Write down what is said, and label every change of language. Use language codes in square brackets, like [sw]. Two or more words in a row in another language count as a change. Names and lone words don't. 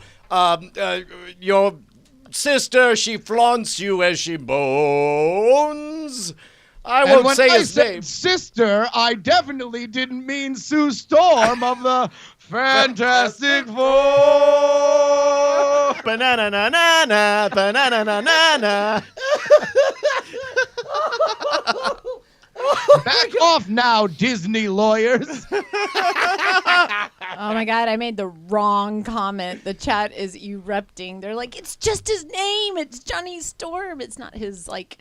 [en] Your sister, she flaunts you as she bones. I And won't when say I his said name. sister, I definitely didn't mean Sue Storm of the Fantastic Four. Banana na na na, banana na na na. Back off now, Disney lawyers. Oh my God, I made the wrong comment. The chat is erupting. They're like, it's just his name. It's Johnny Storm. It's not his, like,